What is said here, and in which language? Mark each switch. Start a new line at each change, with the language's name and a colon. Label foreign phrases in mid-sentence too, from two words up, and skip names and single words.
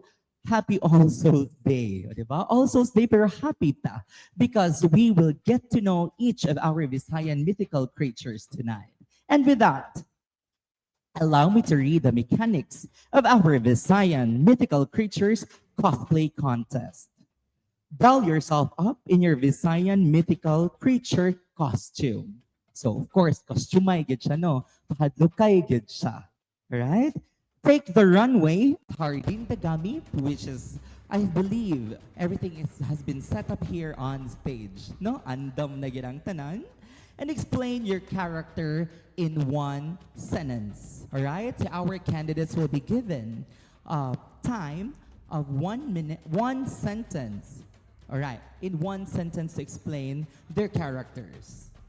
English: Happy All Souls Day, diba? All Souls Day, pero happy ta because we will get to know each of our Visayan mythical creatures tonight. And with that, allow me to read the mechanics of our Visayan mythical creatures cosplay contest. Doll yourself up in your Visayan mythical creature costume. So, of course,
Hiligaynon: costume ay gid siya, no? Pahadlukay gid siya.
English: Alright? Take the runway, Hardin Dagami, which is, I believe, everything has been set up here on stage.
Hiligaynon: No? Andam na girang tanan.
English: And explain your character in one sentence. All right? Our candidates will be given time of 1 minute, one sentence. All right, in one sentence to explain their characters.